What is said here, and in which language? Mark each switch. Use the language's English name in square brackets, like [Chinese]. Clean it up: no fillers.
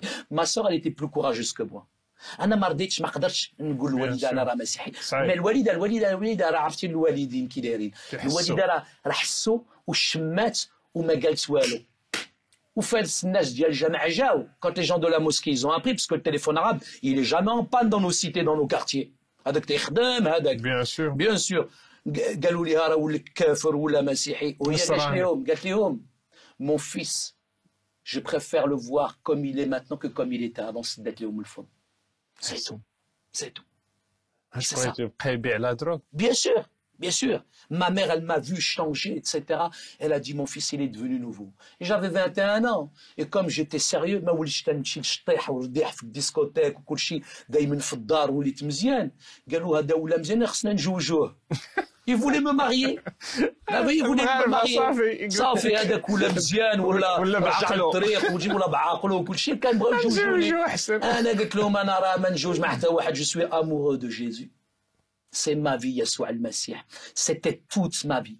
[French] Ma soeur, elle était plus courageuse que moi. [Arabic] انا ما رضيتش ما قدرتش نقول للوالده انا راه مسيحي. مي الوالده راه عرفتي الوالدين كي دايرين. الوالده راه حسوا وشمات وما قالت والو. وفاس الناس ديال الجامع جاو [French] quand les gens de la mosquée ils ont appris parce que le téléphone arabe il est jamais en panne dans nos cités dans nos quartiers. [Arabic] هذاك تيخدم هذاك. [French] Bien sûr. [Arabic] قالوا لي راه ولك كافر ولا مسيحي وهي قالت لهم [French] mon fils je préfère le voir comme il est maintenant que comme il était avant [Arabic] سدت لهم الفم. [French] C'est tout. C'est tout. [Arabic] بقى يبيع لا دروغ. [French] Bien sûr. Bien sûr, ma mère, elle m'a vu changer, etc. Elle a dit, mon fils, il est devenu nouveau. Et j'avais 21 ans. Et comme j'étais sérieux, [Arabic] ما وليتش تنمشي للشطيح والرضيح في الديسكوتيك وكل شيء دايما في الدار وليت مزيان. قالوا هذا ولا مزيان خصنا نجوجوه. [French] Il voulait me marier. Il voulait me marier. [Arabic] صافي هذاك ولا مزيان ولا رجع للطريق وجي ولا بعقله وكل شيء كان بغاو يجوجوني. انا قلت لهم انا راه ما نجوج مع حتى واحد. [French] Je suis amoureux de Jésus. C'est ma vie, Yeshua al-Masih. C'était toute ma vie.